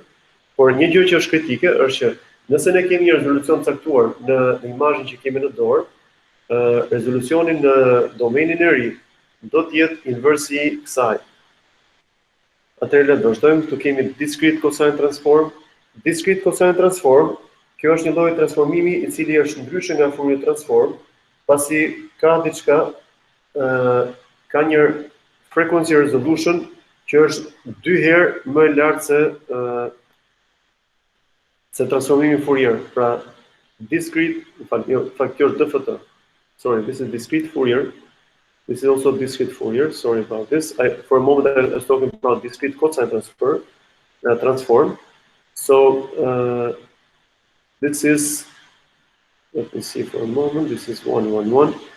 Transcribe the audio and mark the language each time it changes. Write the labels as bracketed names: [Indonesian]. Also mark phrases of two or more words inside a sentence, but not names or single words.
[Albanian] Por një gjë që është kritike është që nëse ne kemi një rezolucion caktuar në imazhin që kemi në dorë, rezolucioni në domenin e ri do të jetë inversi i kësaj. Atëherë le të vazhdojmë, këtu kemi [English] discrete cosine transform. Discrete cosine transform, [Albanian] kjo është një lloj transformimi i cili është ndryshe nga [English] Fourier transform, [Albanian] pasi ka diçka, ka një [English] frequency resolution [Albanian] që është 2 herë më e lartë se transformimi Fourier. Pra discrete, kjo është DFT. [English] Sorry, this is discrete Fourier. This is also discrete Fourier. Sorry about this. For a moment, I was talking about discrete cosine transform. So this is, let me see for a moment. This is 1, 1, 1.